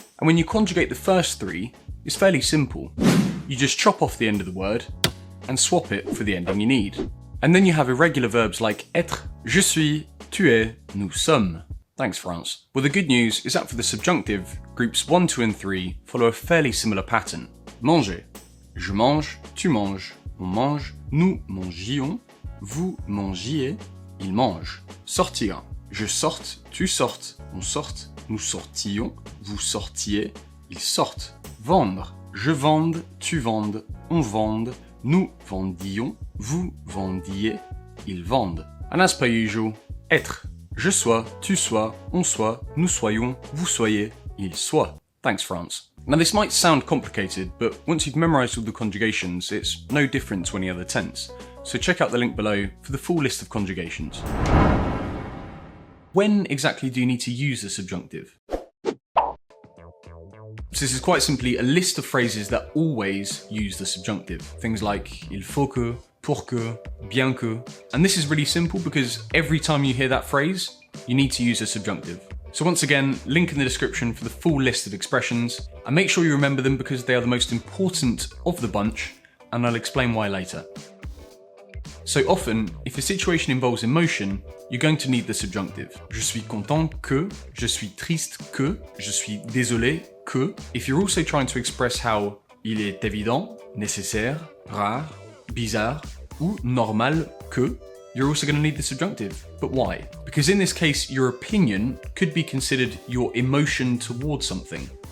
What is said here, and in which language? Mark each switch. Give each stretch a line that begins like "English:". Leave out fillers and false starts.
English: And when you conjugate the first three, it's fairly simple. You just chop off the end of the word and swap it for the ending you need. And then you have irregular verbs like être,
French: je suis, tu es, nous sommes.
English: Thanks, France. Well, the good news is that for the subjunctive, groups 1, 2, and 3 follow a fairly similar pattern.
French: Manger. Je mange, tu manges, on mange, nous mangions, vous mangiez, il mange. Sortir. Je sorte, tu sortes, on sorte, nous sortions, vous sortiez, ils sortent. Vendre. Je vende, tu vendes, on vende, nous vendions, vous vendiez, ils vendent.
English: And as per usual,
French: être. Je sois, tu sois, on soit, nous soyons, vous soyez, il soit.
English: Thanks, France. Now this might sound complicated, but once you've memorised all the conjugations, it's no different to any other tense. So check out the link below for the full list of conjugations. When exactly do you need to use the subjunctive? So this is quite simply a list of phrases that always use the subjunctive. Things like
French: il faut que, pour que, bien que.
English: And this is really simple because every time you hear that phrase, you need to use a subjunctive. So once again, link in the description for the full list of expressions, and make sure you remember them because they are the most important of the bunch, and I'll explain why later. So often, if a situation involves emotion, you're going to need the subjunctive.
French: Je suis content que, je suis triste que, je suis désolé que.
English: If you're also trying to express how
French: il est évident, nécessaire, rare, bizarre, ou normal que,
English: you're also going to need the subjunctive. But why? Because in this case, your opinion could be considered your emotion towards something.